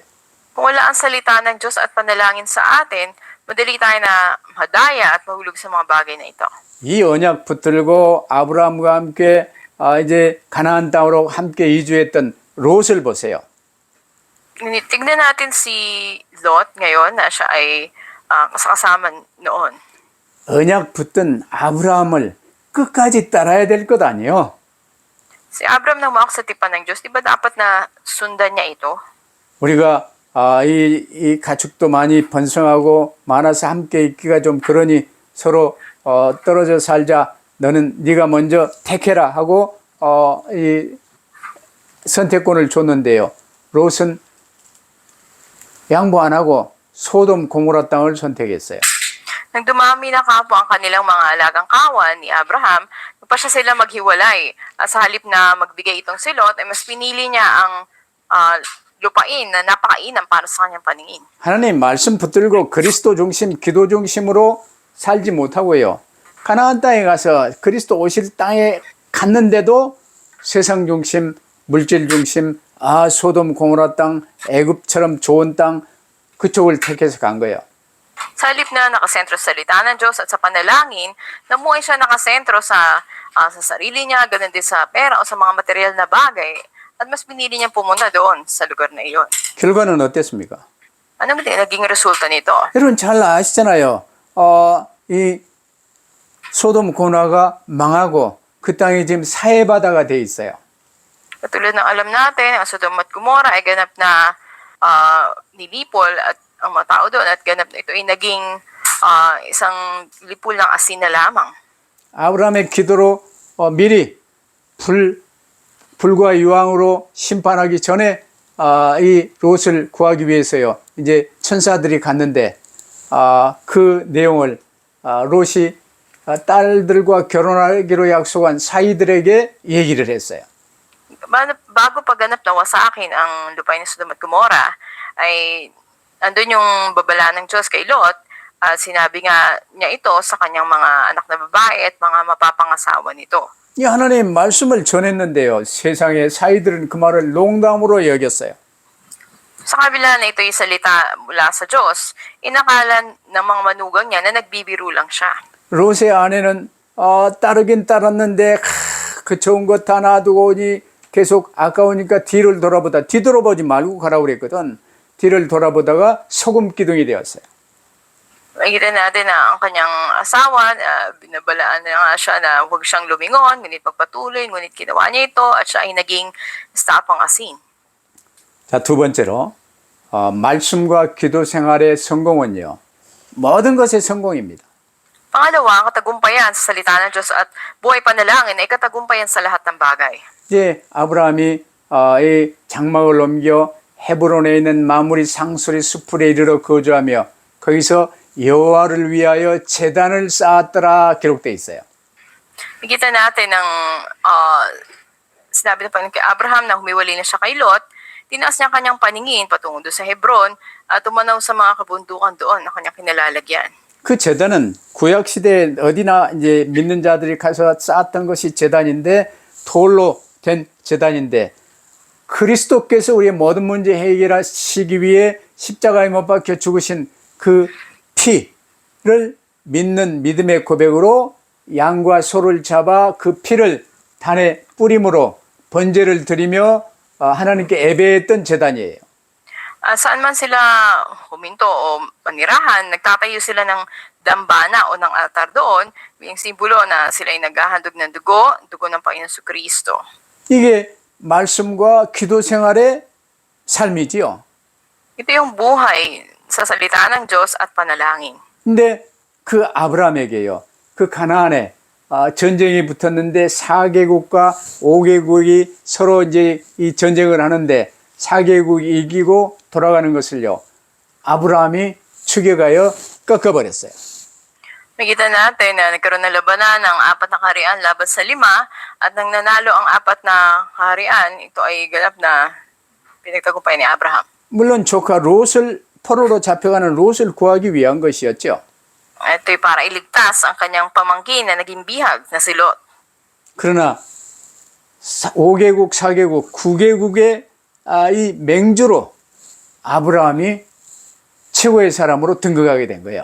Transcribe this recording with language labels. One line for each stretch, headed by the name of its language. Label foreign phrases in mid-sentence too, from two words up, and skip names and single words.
Filipino: Kung wala ang salita ng Diyos at panalangin sa atin, madali tayo na madaya at mahulog sa mga bagay na ito.
Korean: 이 언약 붙들고 아브라함과 함께 이제 가나안 땅으로 함께 이주했던 롯을 보세요.
Filipino: Tignan natin si Lot ngayon na siya ay kasama noon.
Korean: 언약 붙든 아브라함을 끝까지 따라야 될 것 아니에요?
Filipino: Si Abraham nang mawak sa tipan ng Diyos, di ba dapat na sundan niya ito?
Korean: 우리가 이 가축도 많이 번성하고 많아서 함께 있기가 좀 그러니 서로 떨어져 살자. 너는 네가 먼저 택해라 하고 이 선택권을 줬는데요. 롯은 양보 안 하고 소돔 고모라 땅을 선택했어요.
Filipino: Nang dumami na kapwa ang kanilang mga alagang kawan ni Abraham, pa siya sila maghiwalay. At sa halip na magbigay itong si Lot, ay mas pinili niya ang lupain na napakainam para sa kanyang paningin.
Korean: 하나님 말씀 붙들고 그리스도 중심, 기도 중심으로 살지 못하고요. 가나안 땅에 가서 그리스도 오실 땅에 갔는데도 세상 중심, 물질 중심, 소돔 고모라 땅, 애굽처럼 좋은 땅, 그쪽을 택해서 간 거예요.
Filipino: Sa halip na nakasentro sa salita ng Diyos at sa panalangin, namuhay siya nakasentro sa sarili niya, ganun din sa pera o sa mga material na bagay. At mas pinili niya pumunta doon sa lugar na iyon.
Korean: 결과는 어땠습니까?
Filipino: Ano ba naging resulta nito?
Korean: 여러분 잘 아시잖아요. 이 소돔 고나가 망하고 그 땅이 지금 사해바다가 돼 있어요.
Filipino: Katulad ng alam natin, ang Sodom at Gomorrah ay ganap na nilipol at ang mga tao doon at ganap na ito ay naging isang lipol ng asin na lamang.
Korean: 아브라함의 기도로 미리 불과 유황으로 심판하기 전에 이 롯을 구하기 위해서요. 이제 천사들이 갔는데 그 내용을 롯이 딸들과 결혼하기로 약속한 사이들에게 얘기를 했어요.
Filipino: Bago paganap na wasakin ang lupain ng Sodom at Gomorrah, ay andun yung babala ng Diyos kay Lot at sinabi nga niya ito sa kanyang mga anak na babae at mga mapapangasawa nito.
Korean: 이 하나님 말씀을 전했는데요. 세상의 사이들은 그 말을 농담으로 여겼어요.
Filipino: Sa kabila na ito'y salita mula sa Diyos, inakala ng mga manugang niya na nagbibiro lang siya.
Korean: 롯의 아내는 따르긴 따랐는데 그 좋은 것 다 놔두고 오니 계속 아까우니까 뒤돌아보지 말고 가라고 그랬거든. 뒤를 돌아보다가 소금 기둥이 되었어요.
Filipino: Makikita natin na ang kanyang asawa, binabalaan na nga siya na huwag siyang lumingon, ngunit pagpatuloy, ngunit ginawa niya ito at siya ay naging estapang asin.
Korean: 자, 두 번째로 말씀과 기도 생활의 성공은요. 모든 것의 성공입니다.
Filipino: Pangalawa, ang katagumpayan sa salita ng Diyos at buhay panalangin ay katagumpayan sa lahat ng bagay.
Korean: 이제 아브라함이 이 장막을 옮겨 헤브론에 있는 마무리 상수리 수풀에 이르러 거주하며 거기서 여호와를 위하여 제단을 쌓았더라 기록되어 있어요.
Filipino: Nakita natin ng sinabi ng Panginoon kay Abraham na humiwalay na siya kay Lot, tinaas niya kanyang paningin patungo doon sa Hebron at tumanaw sa mga kabundukan doon na kanyang kinalalagyan.
Korean: 그 제단은 구약 시대에 어디나 이제 믿는 자들이 가서 쌓았던 것이 제단인데 돌로 된 제단인데 그리스도께서 우리의 모든 문제 해결하시기 위해 십자가에 못 박혀 죽으신 그 피를 믿는 믿음의 고백으로 양과 소를 잡아 그 피를 단에 뿌림으로 번제를 드리며 하나님께 예배했던 제단이에요.
Filipino: Saan man sila huminto o panirahan, nagtatayo sila ng dambana o ng altar doon, yung simbolo na sila ay naghahandog ng dugo ng Panginoon Kristo.
Korean: 이게 말씀과 기도 생활의 삶이지요.
Filipino: Ito yung buhay sa salita ng Diyos at panalangin.
Korean: 근데 그 아브라함에게요. 그 가나안에 전쟁이 붙었는데 4개국과 5개국이 서로 이제 이 전쟁을 하는데 4개국이 이기고 돌아가는 것을요. 아브라함이 추격하여 꺾어버렸어요.
Filipino: Makita natin na nagkaroon ng labanan ng 4 na kaharian laban sa 5 at nang nanalo ang 4 na kaharian, ito ay ganap na pinagtagumpay ni Abraham.
Korean: 물론 조카 롯을 포로로 잡혀가는 롯을 구하기 위한 것이었죠.
Filipino: Ito'y para iligtas ang kanyang pamangkin na naging bihag na si Lot.
Korean: 그러나 5개국, 4개국, 9개국의 이 맹주로 아브라함이 최고의 사람으로 등극하게 된 거예요.